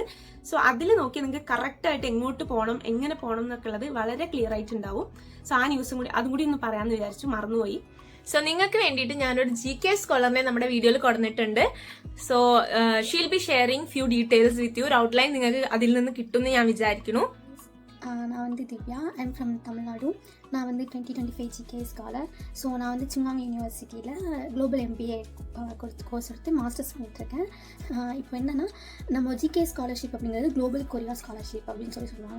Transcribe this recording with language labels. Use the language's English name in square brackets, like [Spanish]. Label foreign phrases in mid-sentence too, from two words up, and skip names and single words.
[Malayalam] സോ അതിൽ നോക്കി നിങ്ങൾക്ക് കറക്റ്റ് ആയിട്ട് എങ്ങോട്ട് പോകണം എങ്ങനെ പോകണം എന്നൊക്കെ ഉള്ളത് വളരെ ക്ലിയർ ആയിട്ടുണ്ടാവും. സോ ആ ന്യൂസും കൂടി അതും കൂടി ഒന്ന് പറയാമെന്ന് വിചാരിച്ചു, മറന്നുപോയി. സോ നിങ്ങൾക്ക് വേണ്ടിയിട്ട് ഞാനൊരു GK സ്കോളറിനെ നമ്മുടെ വീഡിയോയിൽ കൊടുത്തിട്ടുണ്ട്. [English] So she'll be sharing few details with you. ഒരു ഔട്ട്ലൈൻ നിങ്ങൾക്ക് അതിൽ നിന്ന് കിട്ടുമെന്ന് ഞാൻ വിചാരിക്കുന്നു. [Tamil] நான் வந்து திவ்யா, [English] I'm from [Tamil] தமிழ்நாடு. நான் வந்து 2025 GK ஸ்காலர். ஸோ நான் வந்து சிங்காங் யூனிவர்சிட்டியில் [English] Global MBA course [Tamil] எடுத்து மாஸ்டர்ஸ் பண்ணிட்டுருக்கேன். இப்போ என்னென்னா நம்ம GK ஸ்காலர்ஷிப் அப்படிங்கிறது குளோபல் கொரியா ஸ்காலர்ஷிப் அப்படின்னு சொல்லுவாங்க.